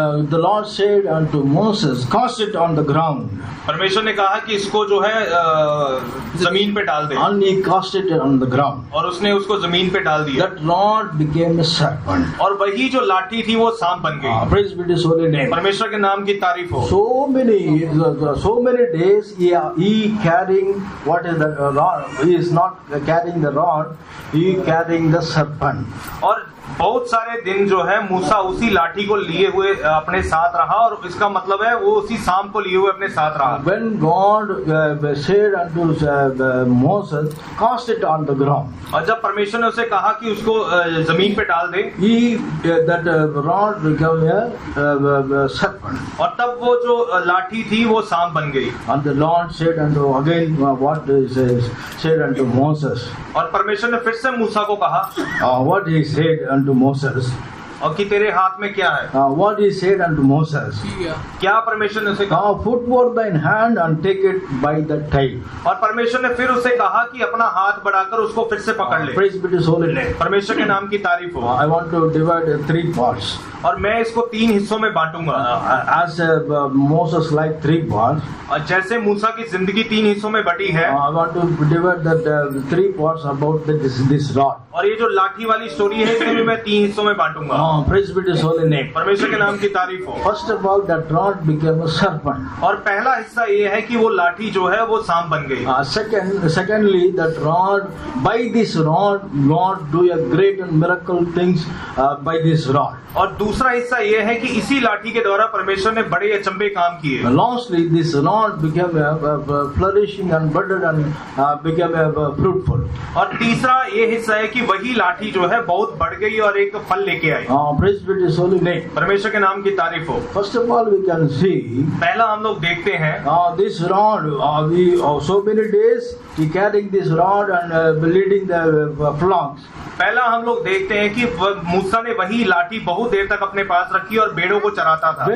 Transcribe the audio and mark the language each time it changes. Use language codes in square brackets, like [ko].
[en] The Lord said unto Moses, cast it on the ground. [hi] परमेश्वर ने कहा कि इसको जो है जमीन पे डाल दे। [en] And he cast it on the ground. [hi] और उसने उसको जमीन पे डाल दिया। [en] That rod became a serpent. [hi] और वही जो लाठी थी वो सांप बन गई। [en] Praise be to His holy name. [hi] परमेश्वर के नाम की तारीफ हो। [en] So many days he carrying what is the rod. He is not carrying the rod. He carrying the serpent. [hi] और बहुत सारे दिन जो है मूसा उसी लाठी को लिए हुए अपने साथ रहा, और इसका मतलब है वो उसी सांप को लिए हुए अपने साथ रहा। [en] When God said unto Moses, cast it on the ground. [hi] और जब परमेश्वर ने उसे कहा कि उसको जमीन पे डाल दे, [en] That rod became a serpent. [hi] और तब वो जो लाठी थी वो सांप बन गई। [en] And the Lord said unto again what he said unto Moses. [hi] और परमेश्वर ने फिर से मूसा को कहा, [en] What he said unto Moses. [hi] और कि तेरे हाथ में क्या है? [en] What he said unto Moses. [hi] क्या परमेश्वर ने उसे कहा? [en] Put forth thine hand and take it by the tail. [hi] और परमेश्वर ने फिर उसे कहा कि अपना हाथ बढ़ाकर उसको फिर से पकड़ ले। [en] Praise be to his holy name. [hi] परमेश्वर के नाम की तारीफ हो। [en] I want to divide 3 parts. [hi] और मैं इसको 3 हिस्सों में बांटूंगा। [en] As Moses' life 3 parts. [hi] और जैसे मूसा की जिंदगी 3 हिस्सों में बटी है, [en] I want to divide that 3 parts about this rod. [hi] और ये जो लाठी वाली स्टोरी है इसमें भी मैं 3 हिस्सों में बांटूंगा। [en] Praise be to his holy name. [hi] परमेश्वर के नाम की तारीफ हो। [en] First of all, that rod became a serpent. [hi] और पहला हिस्सा ये है कि वो लाठी जो है वो सांप बन गई। [en] Secondly, that rod, by this rod, God do a great and miracle things by this rod. [hi] और दूसरा हिस्सा ये है कि इसी लाठी के द्वारा परमेश्वर ने बड़े अचंभे काम किए। [en] Lastly, this rod became flourishing and budded and became fruitful. [hi] और तीसरा ये हिस्सा है कि वही लाठी जो है बहुत बढ़ गई और एक फल लेके आई। [en] Praise be to his holy name. [hi] परमेश्वर के नाम की तारीफ हो। [en] First of all, we can see [hi] पहला हम लोग देखते हैं [en] this rod. We so many days he carrying this rod and leading the flocks. [hi] पहला हम लोग देखते हैं कि मूसा ने वही लाठी बहुत देर तक अपने पास रखी और भेड़ों को चराता था।